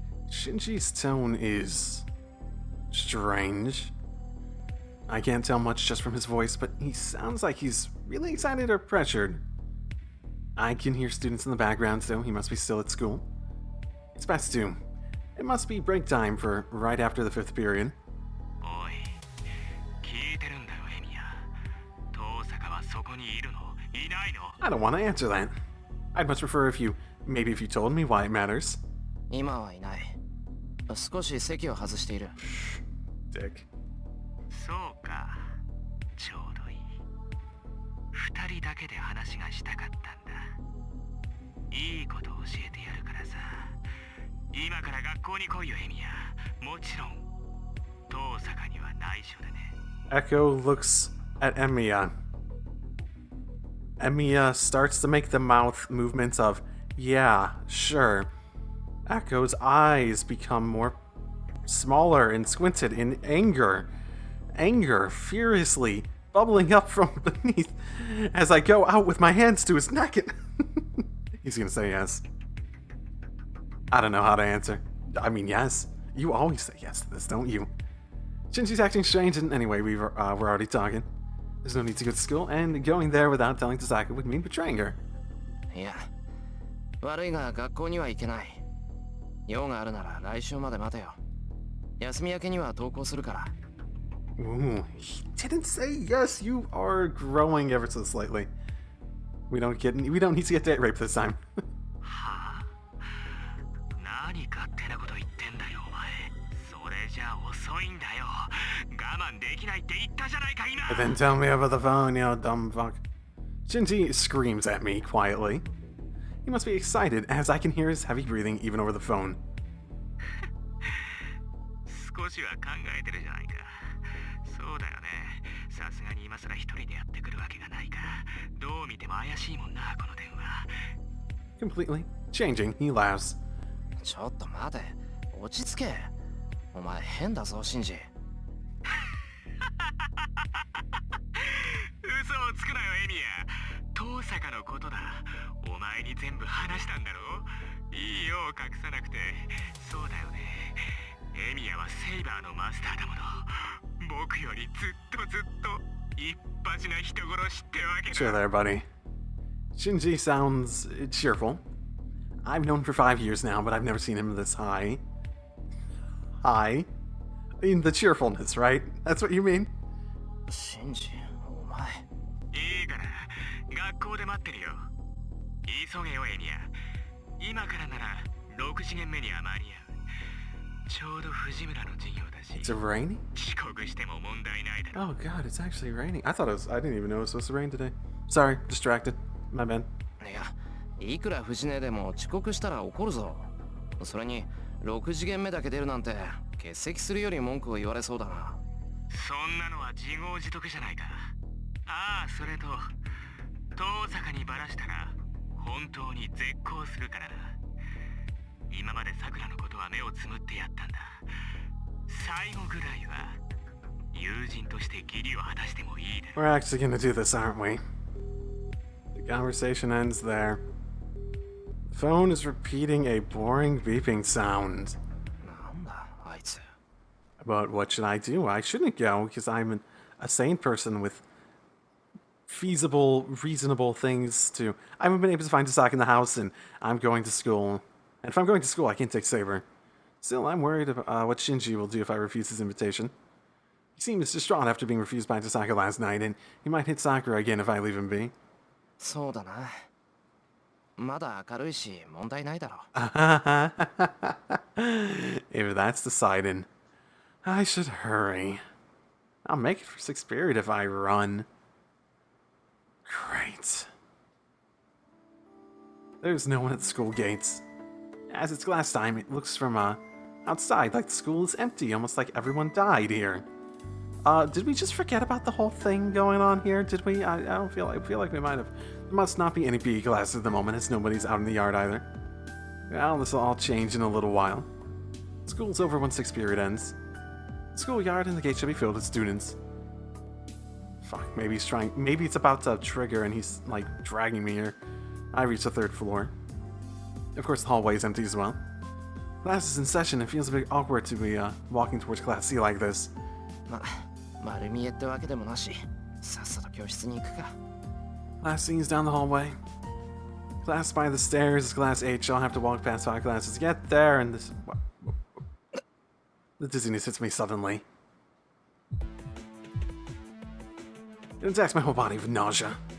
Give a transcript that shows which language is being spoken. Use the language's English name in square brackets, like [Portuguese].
[English] Shinji's tone is strange. I can't tell much just from his voice, but he sounds like he's really excited or pressured. I can hear students in the background, so he must be still at school. It's past 2. It must be break time for right after the 5th period. [Japanese] おい、聞いてるんだよ、エミヤ。遠坂はそこにいるの？いないの？ [English] I don't want to answer that. I'd much prefer if you told me why it matters. [Japanese] 今はいない。少し席を外している。 [English] Dick. [Japanese] そうか、ちょうどいい。 2人だけで話がしたかったんだ。いいこと教えてやるからさ。今から学校に来いよ、エミヤ。もちろん、遠坂には内緒でね。 [English] Echo looks at Emiya. Emiya starts to make the mouth movements of, yeah, sure. Echo's eyes become more smaller and squinted in anger. Anger furiously bubbling up from beneath as I go out with my hands to his neck. He's gonna say yes. I don't know how to answer. I mean, yes. You always say yes to this, don't you? Shinji's acting strange, and anyway, we're already talking. There's no need to go to school, and going there without telling Tasaka would mean betraying her. [Japanese] いや、悪いが学校には行けない。用があるなら来週まで待てよ。休み明けには登校するから。 [English] Ooh, he didn't say yes. You are growing ever so slightly. We don't need to get date rape this time. [Japanese] はあ？何勝手なこと言ってんだよ、お前。それじゃ遅いんだよ。我慢できないって言ったじゃないか、今。 [English] And then tell me over the phone, you dumb fuck. Shinji screams at me quietly. He must be excited as I can hear his heavy breathing even over the phone. [Japanese] 少しは考えてるじゃないか。そうだよ。さすがに今更一人でやってくるわけがないから、どう見ても怪しいもんな、この電話。 [English] Completely changing, he laughs. [Japanese] ちょっと待て。落ち着け。お前変だぞ、シンジ。嘘をつくなよ、エミヤ。遠坂のことだ。お前に全部話したんだろ。いいよ、隠さなくて。そうだよね。エミヤはセイバーのマスターだもの。僕よりずっと一発な人殺しってわけだ。 [English] Sure there, buddy. Shinji sounds cheerful. I've known him for 5 years now, but I've never seen him this high. High? I mean, the cheerfulness, right? That's what you mean? [Japanese] シンジ、お前。いいから学校で待ってるよ。急げよ、エミヤ。今からなら6次元目には間に合う。ちょうど藤村の授業だし。 [English] It's raining? [Japanese] 遅刻しても問題ないだろ。 [English] Oh god, it's actually raining. I didn't even know it was supposed to rain today. Sorry, distracted. My bad. [Japanese] いや、いくら藤根でも遅刻したら怒るぞ。それに、6次元目だけ出るなんて、欠席するより文句を言われそうだな。そんなのは自業自得じゃないか。ああ、それと遠坂にバラしたら本当に絶交するからな。今までさくらのことは目をつむってやったんだ。最後ぐらいは友人として義理を果たしてもいいだろ。 [English] We're actually gonna do this, aren't we? The conversation ends there. The phone is repeating a boring beeping sound. [Japanese] なんだ、あいつ。 [English] But what should I do? I shouldn't go because I'm a sane person with feasible, reasonable things to... I haven't been able to find Tasaka in the house, and I'm going to school. And if I'm going to school, I can't take Saber. Still, I'm worried about what Shinji will do if I refuse his invitation. He seems distraught after being refused by Tasaka last night, and he might hit Sakura again if I leave him be. [Japanese] そうだな。まだ明るいし、問題ないだろ。 [English] If that's decided, I should hurry. I'll make it for 6th period if I run. Great. There's no one at the school gates. As it's glass time, it looks from outside like the school is empty, almost like everyone died here. Did we just forget about the whole thing going on here? Did we? I feel like we might have. There must not be any PE classes at the moment, as nobody's out in the yard either. Well, this will all change in a little while. School's over when 6th period ends. The schoolyard and the gate should be filled with students. Fuck, maybe he's trying. Maybe it's about to trigger and he's, like, dragging me here. I reach the 3rd floor. Of course, the hallway is empty as well. Class is in session. It feels a bit awkward to be walking towards Class C like this. [Japanese] 丸見えってわけでもなし、さっさと教室に行くか。 [English] Class C is down the hallway. Class by the stairs is Class H. I'll have to walk past 5 classes to get there, and this... The dizziness hits me suddenly. It attacks my whole body with nausea.